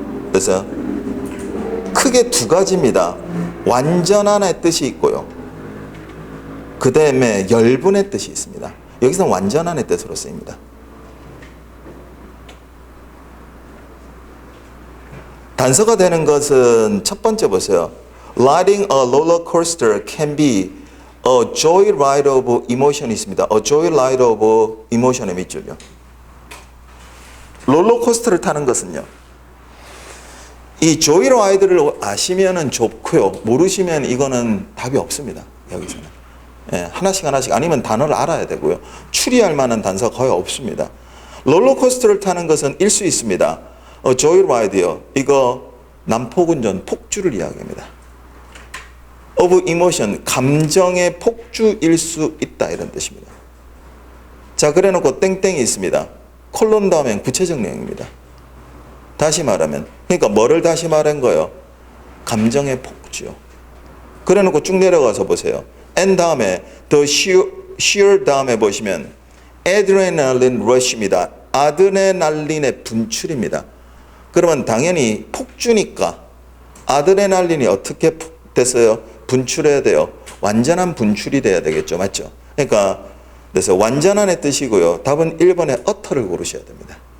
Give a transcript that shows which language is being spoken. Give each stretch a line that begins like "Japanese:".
Korean: 그래서 크게 두 가지입니다. 완전한의 뜻이 있고요. 그 다음에 열분의 뜻이 있습니다. 여기서는 완전한의 뜻으로 쓰입니다. 단서가 되는 것은 첫 번째 보세요.
English: Riding a roller coaster can be a joyride of emotion이
Korean: 있습니다.
English: A joyride of emotion의
Korean: 밑줄이요. 롤러코스터를 타는 것은요. 이 joyride를 아시면은 좋고요. 모르시면 이거는 답이 없습니다. 여기서는. 예, 하나씩 아니면 단어를 알아야 되고요. 추리할 만한 단서가 거의 없습니다. 롤러코스터를 타는 것은 일 수 있습니다. joyride요. 이거 난폭운전, 폭주를 이야기합니다. of emotion, 감정의 폭주일 수 있다 이런 뜻입니다. 자, 그래놓고 땡땡이 있습니다. 콜론 다음엔 구체적 내용입니다. 다시 말하면, 그러니까 뭐를 다시 말한 거예요? 감정의 폭주요. 그래놓고 쭉 내려가서 보세요. and 다음에 the sheer 다음에 보시면 adrenaline rush입니다. 아드레날린의 분출입니다. 그러면 당연히 폭주니까 아드레날린이 어떻게 됐어요? 분출해야 돼요. 완전한 분출이 돼야 되겠죠. 맞죠? 그러니까 그래서 완전한의 뜻이고요. 답은 1번의 utter를 고르셔야 됩니다.